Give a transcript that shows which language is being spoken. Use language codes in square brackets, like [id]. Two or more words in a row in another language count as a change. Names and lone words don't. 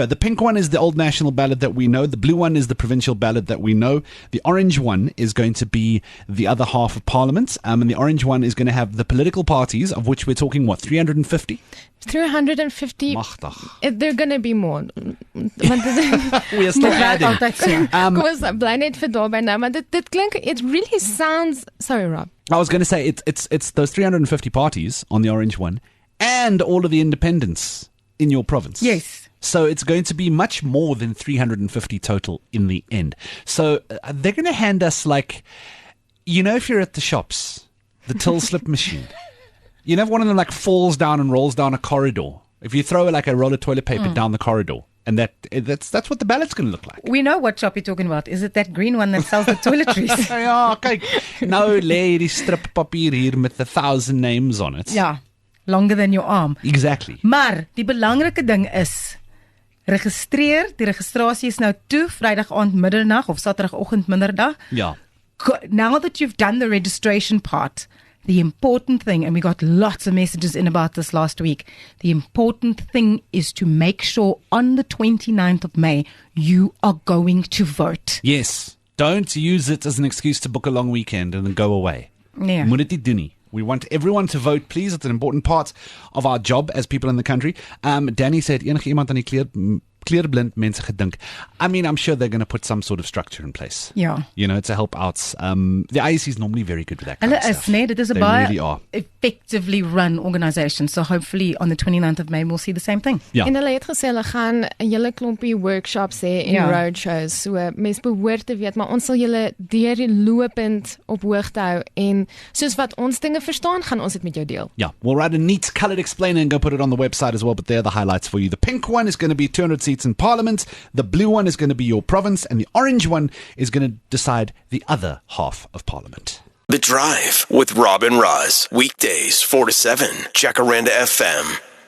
[en] The pink one is the old national ballot that we know. The blue one is the provincial ballot that we know. The orange one is going to be the other half of Parliament. And the orange one is going to have the political parties, of which we're talking, 350? 350. [af] Magtig. [en] They're going to be more. We are still adding. [af] Kom ons bly net vir daarby nou, maar dit klink, [en] it really sounds, sorry Rob. I was going to say, it's those 350 parties on the orange one, and all of the independents in your province. Yes. So it's going to be much more than 350 total in the end. So they're going to hand us if you're at the shops, the till slip machine. You know, if one of them falls down and rolls down a corridor. If you throw a roll of toilet paper down the corridor, and that's what the ballot's going to look like. We know what shop you're talking about. Is it that green one that sells the toiletries? [af] Ja, kyk. Nou lê die strip papier hier met 1,000 [en] names on it. Ja. Longer than your arm. Exactly. [af] Maar die belangrike ding is registreer. Die registrasie is nou toe Vrydag aand middernag of Saterdagoggend middag. Ja. [en] Now that you've done the registration part, the important thing, and we got lots of messages in about this last week, the important thing is to make sure on the 29th of May you are going to vote. Yes. Don't use it as an excuse to book a long weekend and then go away. Yeah. [af] Moet dit nie doen nie. [en] We want everyone to vote, please. It's an important part of our job as people in the country. Danny said, [af] enige iemand aan die kleurblind mense gedink. [en] I mean, I'm sure they're going to put some sort of structure in place. Yeah. To help out. The IEC is normally very good with that kind of stuff. [af] Dit is a [en] They [af] baie [en] really are. effectively run organisation. So hopefully on the 29th of May we'll see the same thing. [af] Ja. En hulle het gesê hulle gaan 'n hele klompie workshops hê en roadshows. So mense behoort te weet, maar ons sal julle deurlopend op hoogte hou en soos wat ons dinge verstaan, gaan ons dit met jou deel. [en] Yeah, we'll write a neat coloured explainer and go put it on the website as well, but there are the highlights for you. The pink one is going to be 200 seats in Parliament, the blue one is going to be your province, and the orange one is going to decide the other half of Parliament. The Drive with Rob and Roz, weekdays 4 to 7, Jacaranda FM.